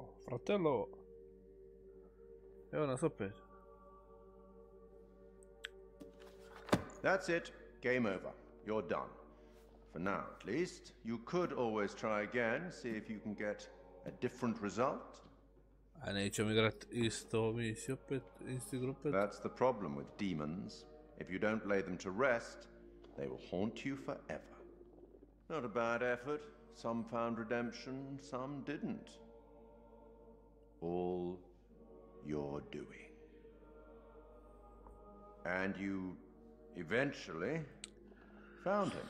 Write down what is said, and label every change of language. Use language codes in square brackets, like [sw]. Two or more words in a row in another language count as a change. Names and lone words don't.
[hr] Fratello. Evo nas opet. [en] That's it. Game over. You're done. For now, at least. You could always try again, see if you can get a different result. [hr] A nećemo igrat isto misiju opet, isti grup. [en] That's the problem with demons. If you don't lay them to rest, they will haunt you forever. Not a bad effort. Some found redemption, some didn't. All your doing. And you eventually found him.